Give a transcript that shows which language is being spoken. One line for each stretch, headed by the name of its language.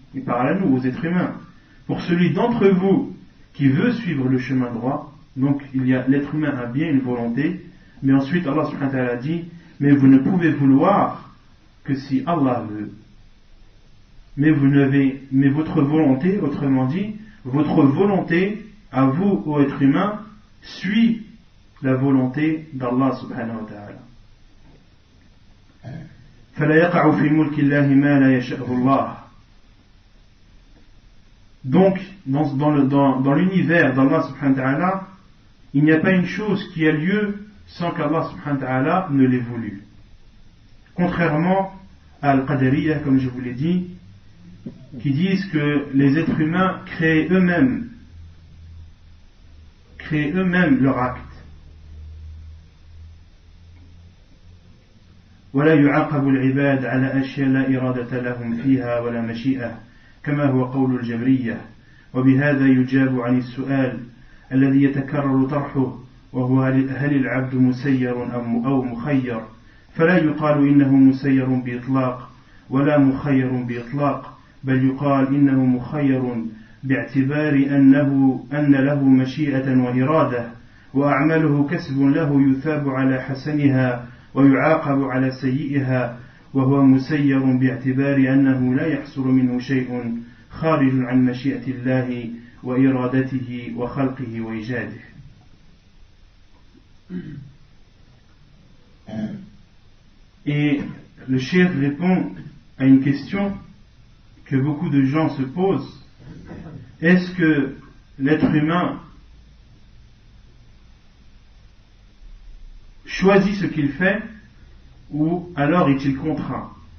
French: Et par là nous, aux êtres humains, pour celui d'entre vous qui veut suivre le chemin droit, donc l'être humain a bien une volonté, mais ensuite Allah subhanahu wa ta'ala a dit, mais vous ne pouvez vouloir que si Allah veut. Mais votre volonté, autrement dit, votre volonté, à vous, ô être humain, suit la volonté d'Allah subhanahu wa ta'ala.
Arabic: فلا يقع في ملك الله ما لا يشاءه الله.
French: Donc, dans l'univers d'Allah subhanahu wa ta'ala, il n'y a pas une chose qui a lieu sans qu'Allah subhanahu wa ta'ala ne l'ait voulu. Contrairement à Al-Qadariyya, comme je vous l'ai dit, qui disent que les êtres humains créent eux-mêmes leur acte.
Arabic: ولا يعاقب العباد على أشياء لا إرادة لهم فيها ولا مشيئة كما هو قول الجبرية وبهذا يجاب عن السؤال الذي يتكرر طرحه وهو هل العبد مسير أو مخير فلا يقال إنه مسير بإطلاق ولا مخير بإطلاق بل يقال إنه مخير باعتبار أن له مشيئة وإرادة وأعماله كسب له يثاب على حسنها ويعاقب على سيئها وهو مسير باعتبار أنه لا يحصل منه شيء خارج عن مشيئة الله وإرادته وخلقه وإيجاده.
French: Et le cheikh répond à une question que beaucoup de gens se posent. Est-ce que l'être humain choisit ce qu'il fait ou alors est-il contraint?